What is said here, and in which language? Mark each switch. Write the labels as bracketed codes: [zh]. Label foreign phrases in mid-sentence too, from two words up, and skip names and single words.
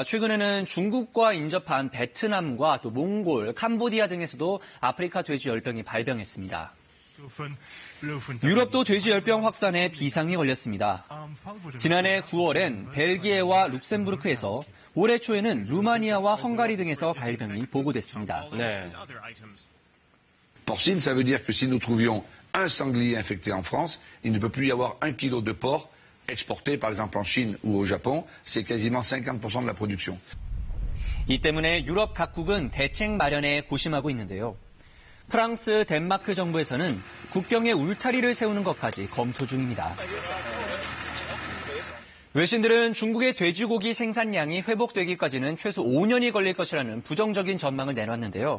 [ko] 최근에는 중국과 인접한 베트남과 또 몽골, 캄보디아 등에서도 아프리카 돼지 열병이 발병했습니다. 유럽도 돼지 열병 확산에 비상이 걸렸습니다. 지난해 9월엔 벨기에와 룩셈부르크에서 올해 초에는 루마니아와 헝가리 등에서 발병이 보고됐습니다. 네. [fr] Porcine, ça veut dire que si nous trouvions un sanglier infecté en France, il ne peut plus y avoir 1 kilo de porc exporté, par exemple en Chine ou au Japon. C'est quasiment 50% de la production. [ko] 이 때문에 유럽 각국은 대책 마련에 고심하고 있는데요. 프랑스, 덴마크 정부에서는 국경에 울타리를 세우는 것까지 검토 중입니다. 외신들은 중국의 돼지고기 생산량이 회복되기까지는 최소 5년이 걸릴 것이라는 부정적인 전망을 내놨는데요.